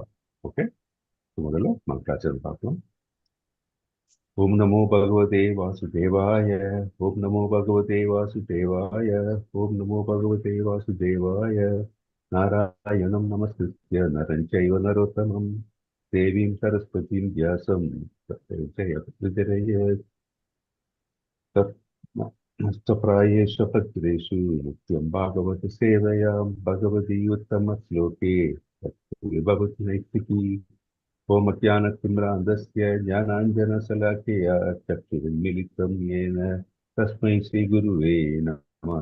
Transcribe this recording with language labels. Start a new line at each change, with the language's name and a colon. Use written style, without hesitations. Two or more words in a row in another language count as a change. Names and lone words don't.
Tamil: ஓகே, முதல்ல மந்திராச்சரம் பார்க்கலாம்.
Sanskrit: ओम् नमो भगवते वासुदेवाय, ओम् नमो भगवते वासुदेवाय, ओम् नमो भगवते वासुदेवाय. नारायणं नमस्कृत्य नरं चैव नरोत्तमम् देवीं सरस्वतीं व्यासं नष्टप्रायेषु पत्रेषु नित्यं भागवत सेवया भगवती उत्तमश्लोके भवति नैष्टिकी। ओमज्ञानतिम्रान्धस्य ज्ञानाञ्जनशलाकया चक्षुरुन्मीलितं येन तस्मै श्रीगुरुवे नमः।